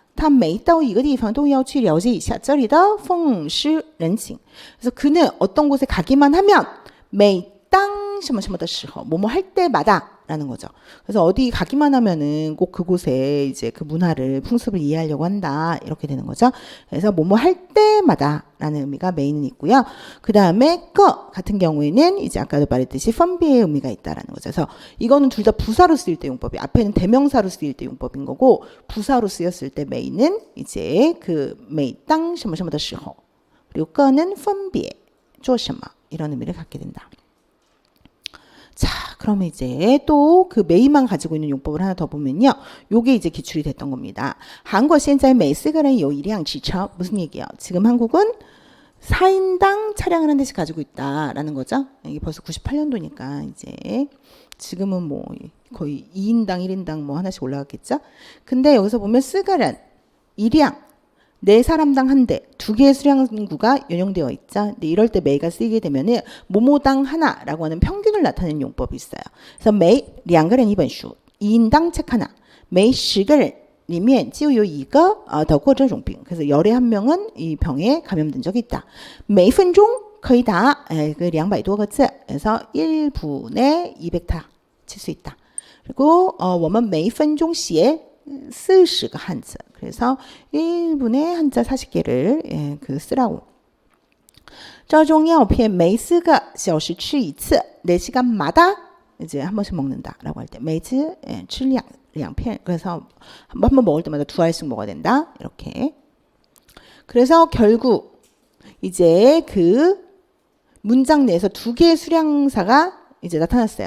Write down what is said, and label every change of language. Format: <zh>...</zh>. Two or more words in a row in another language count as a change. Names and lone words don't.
<zh>他每到一个地方都要去了解一下这里的风湿人情</zh> <ko>그래서 그는 어떤 곳에 가기만 하면</ko> <zh>每当什么什么的时候</zh> <ko>뭐뭐 할 때마다 라는 거죠. 그래서 어디 가기만 하면은 꼭 그곳에 이제 그 문화를 풍습을 이해하려고 한다 이렇게 되는 거죠. 그래서 뭐뭐 할 때마다 라는 의미가 메인은 있고요. 그 다음에 거 같은 경우에는 이제 아까도 말했듯이 펀비의 의미가 있다라는 거죠. 그래서 이거는 둘 다 부사로 쓰일 때 용법이 앞에는 대명사로 쓰일 때 용법인 거고 부사로 쓰였을 때 메인은 이제 그 메이 땅</ko> <zh>什么什么的时候</zh> <ko>그리고 거는 펀비의</ko> <zh>做什么</zh> <ko>이런 의미를 갖게 된다. 그러면 이제 또 그 메이만 가지고 있는 용법을 하나 더 보면요. 요게 이제 기출이 됐던 겁니다. 한국 현재</ko> <zh>每4个人有一辆汽车</zh> <ko>무슨 얘기예요? 지금 한국은 4인당 차량을 한 대씩 가지고 있다라는 거죠. 이게 벌써 98년도니까 이제 지금은 뭐 거의 2인당 1인당 뭐 하나씩 올라갔겠죠. 근데 여기서 보면 쓰가란 1량 네 사람당 한 대, 두 개의 수량구가 연용되어 있죠. 근데 이럴 때 메이가 쓰이게 되면은 모모당 하나라고 하는 평균을 나타내는 용법이 있어요.</ko> <zh>그래서 메이 2个人一本书</zh> <ko>2인당 책 하나,</ko> <zh>메이 10 个人里面就有一个得过这种病.</zh> <ko>그래서 열의 한 명은 이 병에 감염된 적이 있다.</ko> <zh>每分钟可以打그 200多个字.</zh> <ko>그래서 1분에 200타 칠 수 있다.</ko> <zh>그리고 我们每分钟写40个汉字.</zh> <ko>그래서 1분에 한자 40개를 그 쓰라고.</ko> <zh>这种药片每4个小时吃一次</zh> <ko>4시간마다 이제 한 번씩 먹는다라고 할 때 매일</ko> <zh>吃两片.</zh> <ko>그래서 한 번 먹을 때마다 2알씩 먹어야 된다. 이렇게. 그래서 결국 이제 그 문장 내에서 두 개의 수량사가 이제 나타났어요.</ko>